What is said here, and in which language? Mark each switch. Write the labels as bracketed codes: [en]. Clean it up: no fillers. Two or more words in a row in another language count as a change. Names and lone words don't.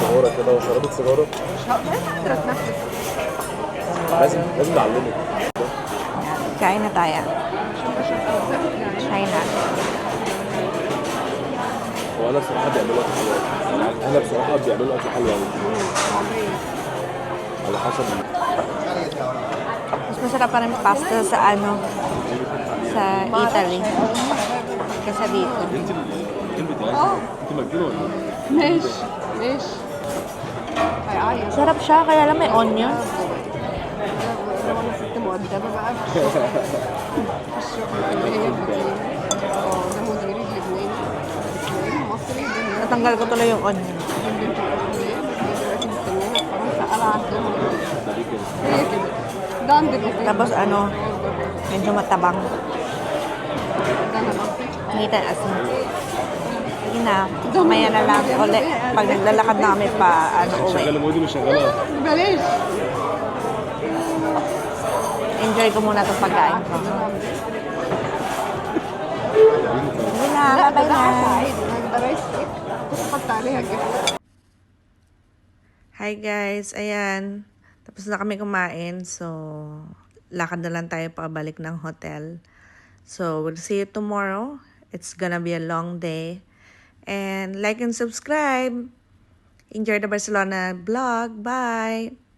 [ar] سيجاره كده وشربت سيجاره لازم نعلمك [tl] Yan. Kain na tayo. China. [ar] هو انا بصراحه بيعملوا اكل حلو أوي. انا بصراحه بيعملوا اكل حلو قوي على حسب [tl] Mas masarap pa rin pasta sa sa Italy. Kaysa dito. [ar] انت اه انت مجنونه ولا ايه؟ ماشي ماشي هيعيط [tl] Sarap siya, kaya lang may onion. [ar] وانا ست مؤدبة بقى في الشغل في الشغل اللي هي بتقول ده مديري اللبناني لبناني مصري ده [tl] Natanggal ko tuloy yung onion. [ar] البنت الأولانية بس هي دلوقتي مستنيانا في فرنسا قلعة عندهم ده ليه كده؟ هي كده ده عند الأوتيل [tl] Tapos ano, medyo matabang. [ar] ده أنا بقى [tl] Ngita asin. Sige na, mamaya na lang ulit. Pag naglalakad na kami pa, ano, uwi. [ar] شغاله مودي مش شغاله بلاش [tl] Enjoy ko muna itong pagkain ko. Sige na, [ar] لا [en] bye-bye [ar] ده عسل [tl] na. [ar] عادي ده [en] rice cake [ar] بس حط عليها جبنة [tl] Hi guys, ayan. Tapos na kami kumain, so lakad na lang tayo pabalik ng hotel. [en] So, we'll see you tomorrow. It's gonna be a long day. And like and subscribe. Enjoy the Barcelona vlog. Bye!